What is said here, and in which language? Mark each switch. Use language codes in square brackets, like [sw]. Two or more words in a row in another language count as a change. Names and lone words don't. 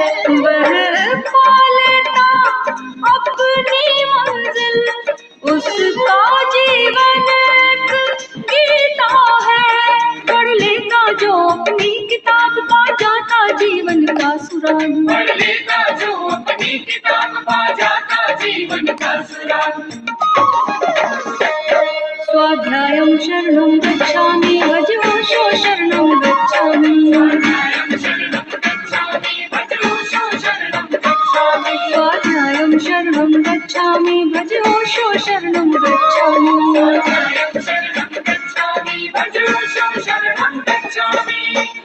[hi] वह पा लेता अपनी मंजिल, उसका जीवन एक गीता है। पढ़ लेता जो अपनी किताब, पा जाता जीवन का सुराग। पढ़ लेता जो अपनी किताब, पा जाता जीवन का सुराग। [pi] स्वाध्यायं शरणं गच्छामि, भज ओशो शरणं गच्छामि। स्वाध्यायं शरणं गच्छामि, भज ओशो शरणं गच्छामि। स्वाध्यायं शरणं गच्छामि, भज ओशो शरणं गच्छामि।